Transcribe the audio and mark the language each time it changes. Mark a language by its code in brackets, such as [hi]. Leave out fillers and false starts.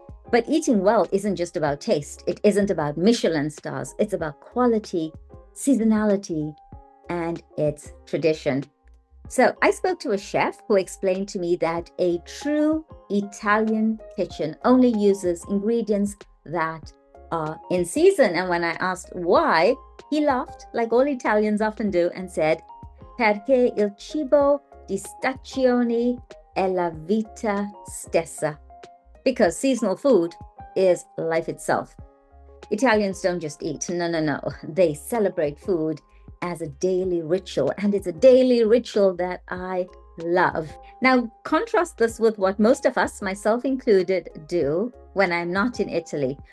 [en] But eating well isn't just about taste. It isn't about Michelin stars. It's about quality, seasonality, and its tradition. So I spoke to a chef who explained to me that a true Italian kitchen only uses ingredients that are in season. And when I asked why, he laughed, like all Italians often do, and said, [it] "Perché il cibo di stagione è la vita stessa." [en] Because seasonal food is life itself. Italians don't just eat. No. They celebrate food as a daily ritual, and it's a daily ritual that I love. Now, contrast this with what most of us, myself included, do when I'm not in Italy.